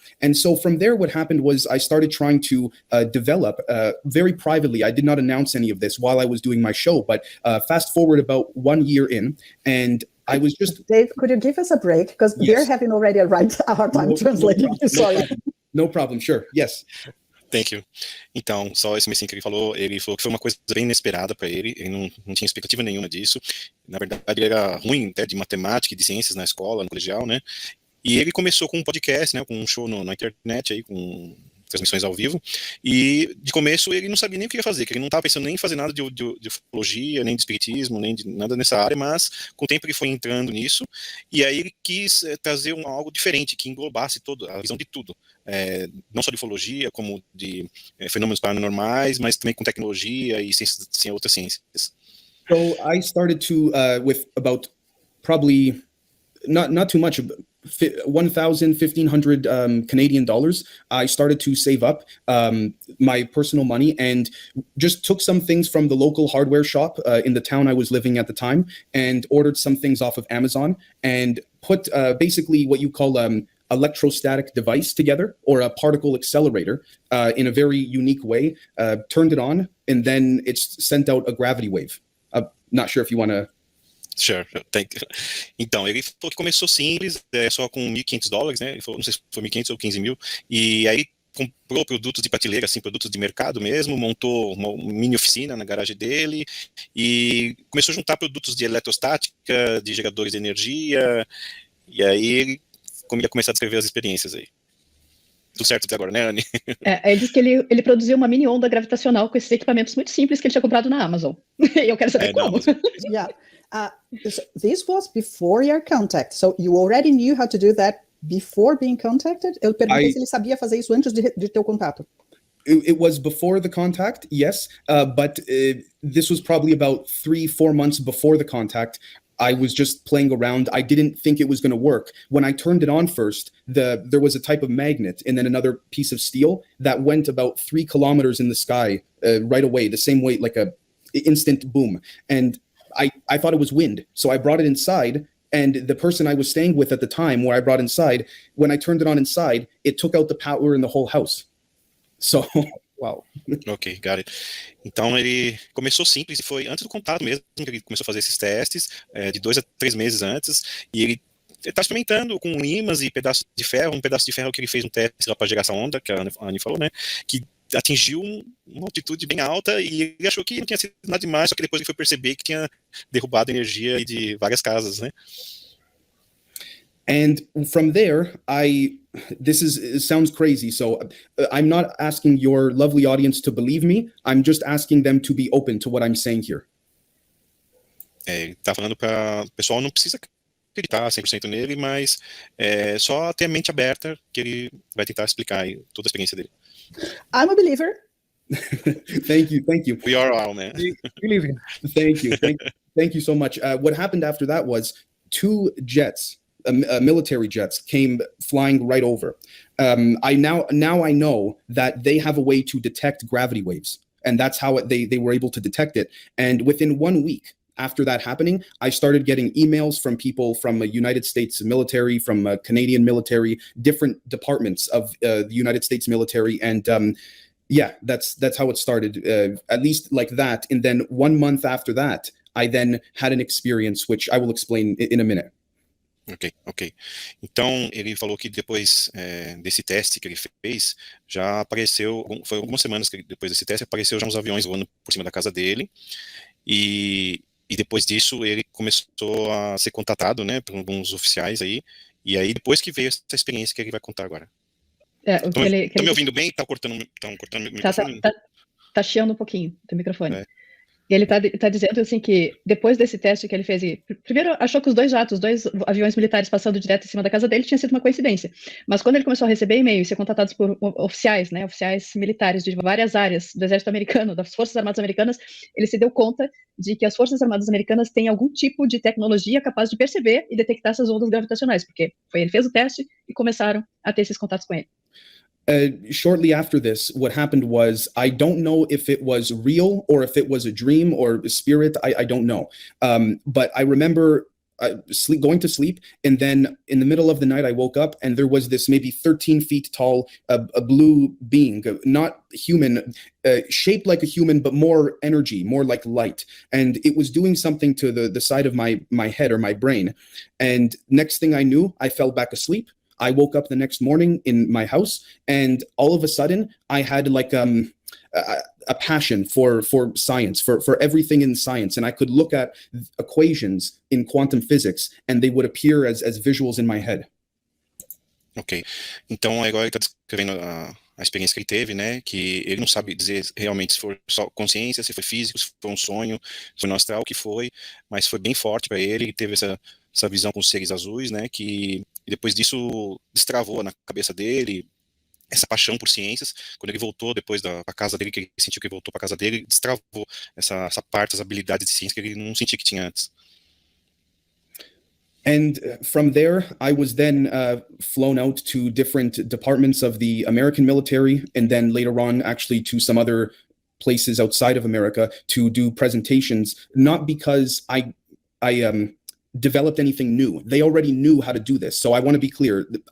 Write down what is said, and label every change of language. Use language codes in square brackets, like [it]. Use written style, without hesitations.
[en] And so from there, what happened was I started trying to develop very privately. I did not announce any of this while I was doing my show, but fast forward about 1 year in, and I was just... Dave, could you give us a break? Because they're having already a hard time translating. Sorry. No problem, sure, yes. Thank you. [pt] Então, só esse comecinho que ele falou que foi uma coisa bem inesperada para ele não tinha expectativa nenhuma disso. Na verdade, ele era ruim até de matemática e de ciências na escola, no colegial, né? E ele começou com um podcast, né, com um show na internet, aí, com transmissões ao vivo, e de começo ele não sabia nem o que ia fazer, que ele não estava pensando nem em fazer nada de ufologia, nem de espiritismo, nem de nada nessa área, mas com o tempo ele foi entrando nisso, e aí ele quis trazer algo diferente, que englobasse a visão de tudo, não só de ufologia, como de fenômenos paranormais, mas também com tecnologia e outras ciências. [en] So I started to, with about probably not too much, 1,000, 1,500 Canadian dollars. I started to save up my personal money and just took some things from the local hardware shop in the town I was living at the time and ordered some things off of Amazon and put basically what you call electrostatic device together, or a particle accelerator, in a very unique way, turned it on, and then it's sent out a gravity wave. Not sure if you want to... Sure, thank you. [pt] Então, ele falou que começou simples, só com $1.500, né? Ele falou, não sei se foi 1.500 ou 15 mil, e aí comprou produtos de prateleira, assim, produtos de mercado mesmo, montou uma mini oficina na garagem dele, e começou a juntar produtos de eletrostática, de geradores de energia, e aí ele ia começar a descrever as experiências aí. Tudo certo até agora, né, Anny? Ele disse que ele produziu uma mini onda gravitacional com esses equipamentos muito simples que ele tinha comprado na Amazon. E eu quero saber como. [en] Yeah. This was before your contact. So you already knew how to do that before being contacted? [pt] Eu perguntei se ele sabia fazer isso antes de ter o contato. [en] It was before the contact, yes, but this was probably about 3-4 months before the contact. I was just playing around. I didn't think it was going to work. When I turned it on first, there was a type of magnet and then another piece of steel that went about 3 kilometers in the sky right away, the same way, like a instant boom. And I thought it was wind. So I brought it inside, and the person I was staying with at the time, where I brought inside, when I turned it on inside, it took out the power in the whole house. So, wow. Ok, got it. [pt] Então ele começou simples e foi antes do contato mesmo que ele começou a fazer esses testes, de 2 a 3 meses antes, e ele está experimentando com ímãs e um pedaço de ferro que ele fez um teste lá para gerar essa onda, que a Anny falou, né, que atingiu uma altitude bem alta e ele achou que não tinha sido nada demais, só que depois ele foi perceber que tinha derrubado energia de várias casas, né. [en] And from there, it sounds crazy, so I'm not asking your lovely audience to believe me, I'm just asking them to be open to what I'm saying here. [pt] Ele tá falando para o pessoal, não precisa acreditar 100% nele, mas só ter a mente aberta que ele vai tentar explicar aí toda a experiência dele. [en] I'm a believer. Thank you. We are all, man. Believe in. Thank you so much. What happened after that was 2 jets, military jets, came flying right over. I know that they have a way to detect gravity waves, and that's how they were able to detect it. And within 1 week after that happening, I started getting emails from people from the United States military, from Canadian military, different departments of the United States military, and yeah, that's how it started, at least like that. And then 1 month after that, I then had an experience, which I will explain in a minute. Ok. [pt] Então, ele falou que depois desse teste que ele fez, já apareceu, foi algumas semanas que depois desse teste, apareceu já uns aviões voando por cima da casa dele, e depois disso ele começou a ser contatado, né, por alguns oficiais aí, e aí depois que veio essa experiência que ele vai contar agora. Estão me ouvindo bem? Estão cortando o microfone? Tá chiando um pouquinho o teu microfone. E ele tá dizendo assim que depois desse teste que ele fez, primeiro achou que os 2 aviões militares passando direto em cima da casa dele tinha sido uma coincidência. Mas quando ele começou a receber e-mail e ser contatados por oficiais, né, oficiais militares de várias áreas do exército americano, das Forças Armadas Americanas, ele se deu conta de que as Forças Armadas Americanas têm algum tipo de tecnologia capaz de perceber e detectar essas ondas gravitacionais, porque ele fez o teste e começaram a ter esses contatos com ele. [en] Shortly after this, what happened was, I don't know if it was real or if it was a dream or a spirit, I don't know. But I remember going to sleep, and then in the middle of the night, I woke up, and there was this maybe 13 feet tall, a blue being, not human, shaped like a human, but more energy, more like light. And it was doing something to the side of my head or my brain. And next thing I knew, I fell back asleep. I woke up the next morning in my house, and all of a sudden I had like a passion for science, for everything in science. And I could look at equations in quantum physics, and they would appear as visuals in my head. [pt] Ok. Então agora ele está descrevendo a experiência que ele teve, né, que ele não sabe dizer realmente se foi só consciência, se foi físico, se foi um sonho, se foi no astral, o que foi, mas foi bem forte para ele teve essa visão com os seres azuis, né, que depois disso destravou na cabeça dele essa paixão por ciências. Quando ele voltou depois da casa dele, que ele sentiu que ele voltou para casa dele, destravou essa parte, as habilidades de ciência que ele não sentia que tinha antes. [en] And from there, I was then flown out to different departments of the American military, and then later on, actually, to some other places outside of America to do presentations. Not because I developed anything new; they already knew how to do this. So I want to be clear.